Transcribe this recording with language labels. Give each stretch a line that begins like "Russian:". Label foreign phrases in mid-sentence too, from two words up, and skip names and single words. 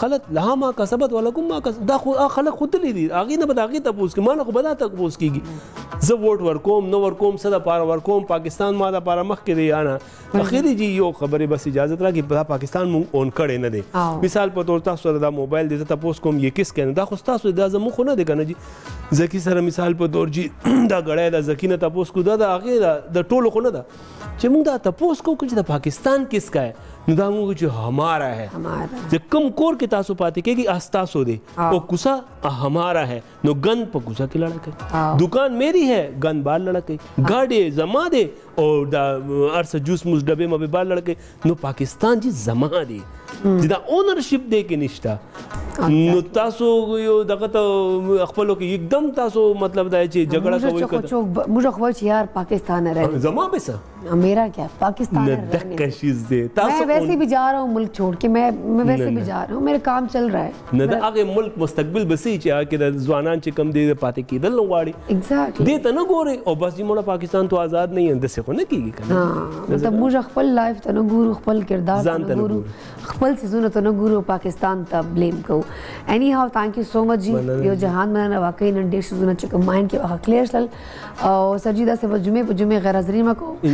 Arabic: خلت لها ما کسبت ولکم ما کسبت
Pashto: دا خو خلک ښودلي دي هغې نه به د هغې تپوس کړي ما نه خو به دا تپوس کېږي زه ووټ ورکوم نه ورکوم څه دپاره ورکوم پاکستان ما دپاره مخکې دی یا نه اخري جی یو خبرې بس اجازت راکړي دا پاکستان مونږ اون کړی نه دی مثال په طور تاسو سره دا موبایل دی زه تپوس کوم
Urdu: یہ کس
Pashto: کې نه دا خو ستاسو دا زموږ خو نه دی که نه جي زکي سره مثال په طور جي دا غړی دا زکي نه تپوس کو دا د هغې د ټولو خو نه ده چې موږ دا تپوس کوو چې د پاکستان
Urdu: کس کا ہے
Pashto: نو دا موږ چې
Urdu: ہمارا ہے
Pashto: چې کم کور کې تاسو پاتې کېږي ستاسو دی او کوڅه
Urdu: ہمارا ہے
Pashto: نو گن په کوڅه کې لړه کوي دکان
Urdu: میری ہے
Pashto: گن بار لړه کوي ګاډی زما دی او دا ارسه جوس موس ډبې مبې بار لړه کوي نو پاکستان چې زما دی چې دا اونرشپ دی کې نشته نو تاسو یو دغه ته خپلو کې एकदम تاسو مطلب دا چې جګړه کوي
Urdu: مجھے خبر چاہیے یار پاکستان ہے
Pashto: زما به څه
Urdu: میرا کیا پاکستان ہے
Pashto: دغه شیز دی
Urdu: میں ویسے بھی جا رہا ہوں ملک چھوڑ کے میں ویسے بھی جا رہا ہوں میرا کام چل رہا ہے
Pashto: نه د هغه ملک مستقبل بسې چې هغه کې د ځوانان چې کم دی پاتې کېدل نه غواړي
English: exactly
Pashto: دې ته نه ګوري او بس چې موږ پاکستان تو آزاد نه یو داسې خو نه کېږي که نه مطلب موږ خپل لایف ته نه ګورو خپل کردار ته نه ګورو خپل څیزونه ته نه ګورو پاکستان ته بلیم کوو
English: anyhow thank you so much
Pashto: جی یو جهان مننه واقعي نن ډېر څیزونه چې کوم مایند کې هغه کلیر شول او سر جي داسې به جمعې په جمعې غیر حاضري مه کوو